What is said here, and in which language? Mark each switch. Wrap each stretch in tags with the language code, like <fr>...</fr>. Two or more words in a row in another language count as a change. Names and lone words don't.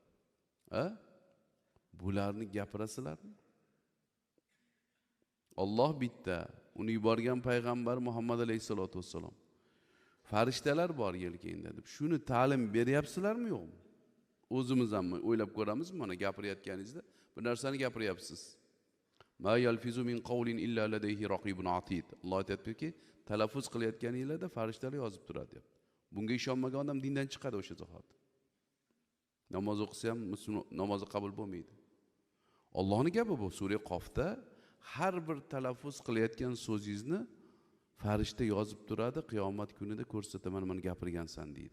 <uz>Bularni gapirasizlarmi? Alloh bitta, uni yuborgan payg'ambar Muhammad alayhisolatu vassalom. Farishtalar bor yelkangda deb. Shuni ta'lim beryapsizlarmi yo'qmi? O'zimiz ham o'ylab ko'ramizmi? Mana gapirayotganingizda bir narsani gapiryapsiz.</uz> <ar>ما يلفظ من قول إلا لديه رقيب عتيد.</ar> <uz>Alloh aytayaptiki, talaffuz qilayotganingizda farishtalar yozib turadi deb. Bunga ishonmagan odam dindan chiqadi o'sha zahot. Namoz o'qisa ham namozi qabul bo'lmaydi. Allohning gapi bu. Sura Qofda har bir talaffuz qilayotgan so'zingizni farishta yozib turadi, qiyomat kunida ko'rsataman, mana gapirgansan deydi.</uz>